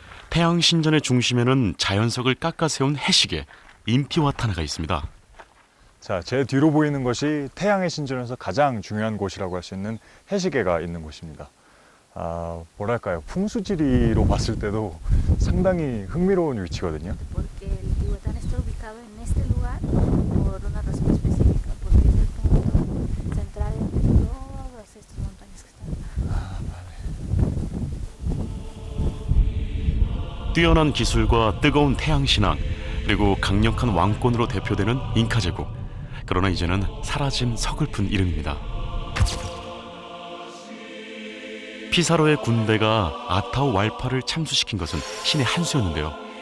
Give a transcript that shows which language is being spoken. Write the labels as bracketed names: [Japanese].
[Korean] 태양 신전의 중심에는 자연석을 깎아 세운 해시계 인티와타나가 있습니다. 자, 제 뒤로 보이는 것이 태양의 신전에서 가장 중요한 곳이라고 할 수 있는 해시계가 있는 곳입니다. 뭐랄까요, 풍수지리로 봤을 때도 상당히 흥미로운 위치거든요. [Spanish] Porque el Intihuatán está ubicado en este lugar por una razón específica, porque es el punto central entre todas estas montañas que están. [Korean] 뛰어난 기술과 뜨거운 태양 신앙, 그리고 강력한 왕권으로 대표되는 잉카 제국. 그러나 이제는 사라진 서글픈 이름입니다. 피사로의 군대가 아타오 왈파를 참수시킨 것은 신의 한 수였는데요.